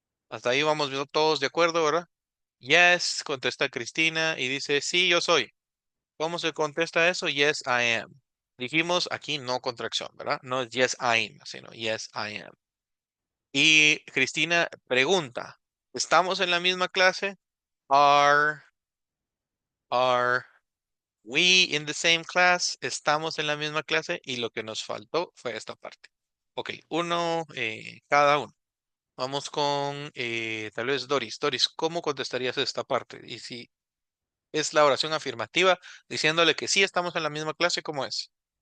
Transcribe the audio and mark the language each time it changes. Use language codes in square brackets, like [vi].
[es] Hasta ahí vamos todos de acuerdo, ¿verdad? Yes, contesta Cristina y dice, sí, yo soy. ¿Cómo se contesta eso? [en] Yes, I am. [es] Dijimos aquí no contracción, ¿verdad? No es [en] yes, I'm, [es] sino [en] yes, I am. [es] Y Cristina pregunta, ¿estamos en la misma clase? [en] Are, are we in the same class? [es] ¿Estamos en la misma clase? Y lo que nos faltó fue esta parte. Ok, uno cada uno. Vamos con tal vez Doris. Doris, ¿cómo contestarías esta parte? Y si es la oración afirmativa, diciéndole que sí estamos en la misma clase, ¿cómo es?